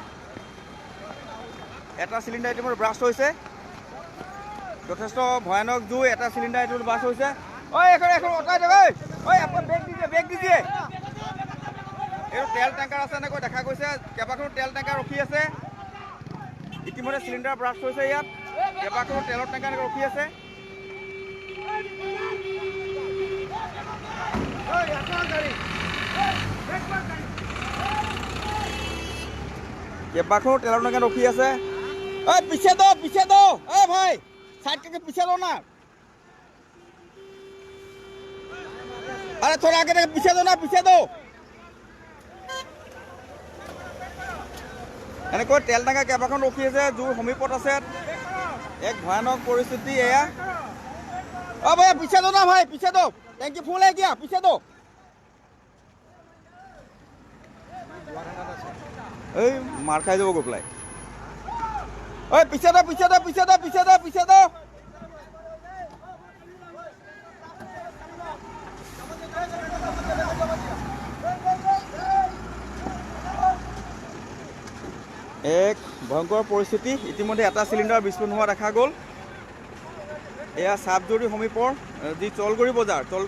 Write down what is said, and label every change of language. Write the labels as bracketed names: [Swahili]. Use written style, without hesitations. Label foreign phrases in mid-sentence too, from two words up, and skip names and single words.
[Assamese] যথেষ্ট ভয়ানক জুই এটা চিলিণ্ডাৰ এইটো ব্ৰাষ্ট হৈছে এখন অঁতাই দিয়ক আপোনাৰ বেগ দিছে এইটো তেল টেংকাৰ আছে এনেকৈ দেখা গৈছে কেইবাখনো তেল টেংকাৰ ৰখি আছে ইতিমধ্যে চিলিণ্ডাৰ ব্ৰাষ্ট হৈছে ইয়াত কেইবাখনো তেলৰ টেংকাৰ ৰখি আছে কেইবাখনো তেলৰ টেংকাৰ ৰখি আছে [Hindi] पीछे दो भाई साइड करके पीछे दो ना अरे थोड़ा आगे पीछे दो ना [Assamese] এনেকৈ তেল টেংকাৰ কেইবাখন ৰখি আছে জুইৰ সমীপত আছে এক ভয়ানক পৰিস্থিতি এয়া ভাই [Hindi] पीछे दो ना भाई पीछे दो टंकी फुल है क्या पीछे दो [Assamese] এই মাৰ খাই যাব গৈ পেলাই [Hindi] पीछे दो [Assamese] এক ভয়ংকৰ পৰিস্থিতি ইতিমধ্যে এটা চিলিণ্ডাৰ বিস্ফোৰণ হোৱা দেখা গ'ল এয়া চাবজুৰি সমীপৰ যি চলগুৰি বজাৰৰ